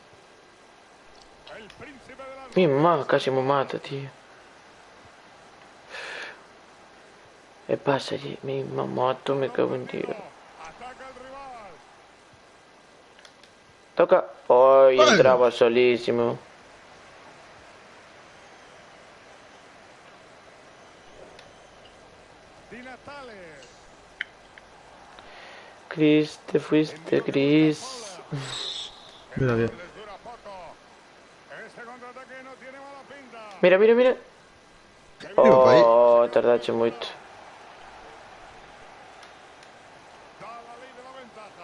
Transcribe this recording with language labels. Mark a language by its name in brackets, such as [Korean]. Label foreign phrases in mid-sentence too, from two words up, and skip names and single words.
[Spanish] El príncipe de las Mi mamá casi me mata, tío. ¿Qué pasa allí? Mi mamá, me cago en tío. Ataca el rival. Toca. Ay, Bueno. entraba solísimo. Di Natale. Chris, te fuiste, Chris. Mira bien. Les dura poco. Este contraataque no tiene mala pinta. Mira, mira, mira. Iba pa' aí. [Galician] Oh, tardaste moito. [Spanish] Da la ley de la ventaja.